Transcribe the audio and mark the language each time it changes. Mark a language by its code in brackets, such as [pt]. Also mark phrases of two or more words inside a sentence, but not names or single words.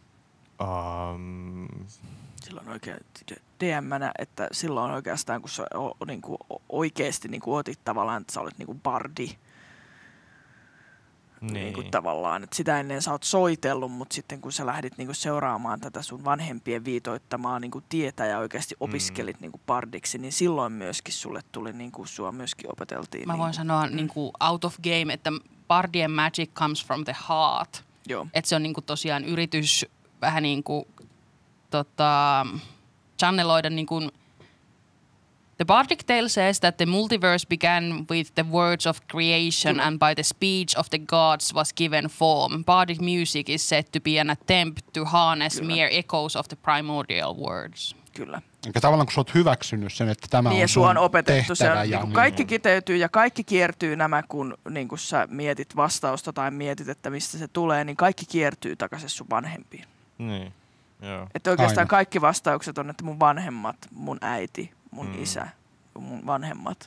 [fi] Silloin oikein DM-nä, että silloin oikeastaan, kun sä niinku oikeasti niinku otit tavallaan, että sä olet niinku bardi. Niinku tavallaan, että sitä ennen sä oot soitellut, mutta sitten kun sä lähdit niinku seuraamaan tätä sun vanhempien viitoittamaa niinku tietä ja oikeasti opiskelit niinku bardiksi, niin silloin myöskin sulle tuli, niinku sua myöskin opeteltiin. Mä voin sanoa niinku [en] out of game, [fi] että bardien [en] magic comes from the heart. [fi] Joo. Että se on niinku tosiaan yritys vähän niinku channeloida niinku. [en] The Bardic Tale says that the multiverse began with the words of creation and by the speech of the gods was given form. Bardic music is said to be an attempt to harness mere echoes of the primordial words. [fi] Kyllä. Eikä tavallaan kun sä oot hyväksynyt sen, että tämä niin on sun opetettu. Se on, ja kaikki kiteytyy ja kaikki kiertyy nämä, kun niin kun sä mietit vastausta tai mietit, että mistä se tulee, niin kaikki kiertyy takaisin sun vanhempiin. Niin, joo. Että oikeastaan kaikki vastaukset on, että mun vanhemmat, mun äiti, mun isä, mun vanhemmat.